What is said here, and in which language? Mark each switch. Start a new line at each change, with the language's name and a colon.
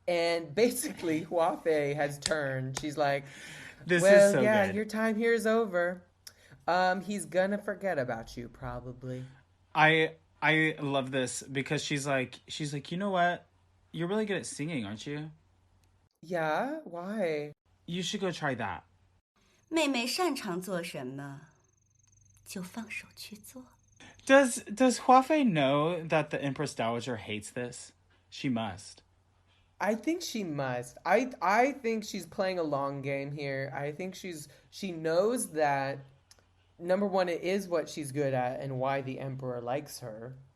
English: And basically Huafei has turned. She's like, this is so good. Your time here is over. He's gonna forget about you probably. I love this because she's like, you know what? You're really good at singing, aren't you? Yeah, why? You should go try that.
Chinese: 妹妹擅长做什么，就放手去做。
English: Does Huafei know that the Empress Dowager hates this? She must. I think she must. I think she's playing a long game here. I think she knows that, number one, it is what she's good at and why the Emperor likes her.